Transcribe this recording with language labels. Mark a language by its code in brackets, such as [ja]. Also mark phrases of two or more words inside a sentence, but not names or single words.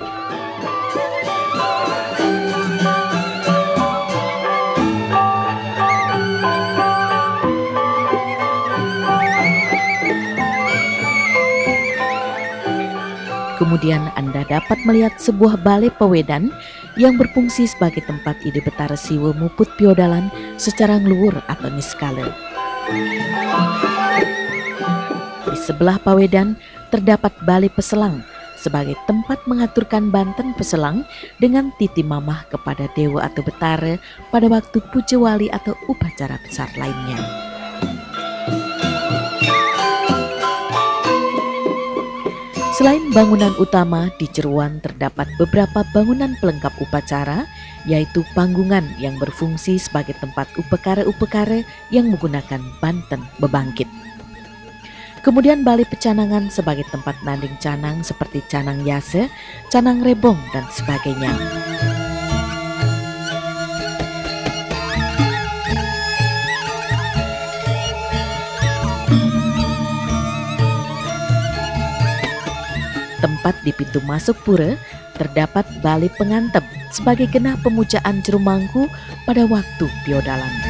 [id] Kemudian Anda dapat melihat sebuah balai pewedan yang berfungsi sebagai tempat ide betara siwa [ban] muput piodalan [id] secara ngeluhur atau niskala. Di sebelah pawedan terdapat balai peselang sebagai tempat mengaturkan banten peselang dengan titi mamah kepada dewa atau betara pada waktu puja wali atau upacara besar lainnya. Selain bangunan utama, di Jeruan terdapat beberapa bangunan pelengkap upacara, yaitu panggungan yang berfungsi sebagai tempat upekara-upekara yang menggunakan banten bebangkit. Kemudian balai pecanangan sebagai tempat [ban] nanding canang [id] seperti canang yase, canang rebong, dan sebagainya. Tempat di pintu masuk pura terdapat balai pengantep sebagai genah pemujaan Jerumangku pada waktu piodalan.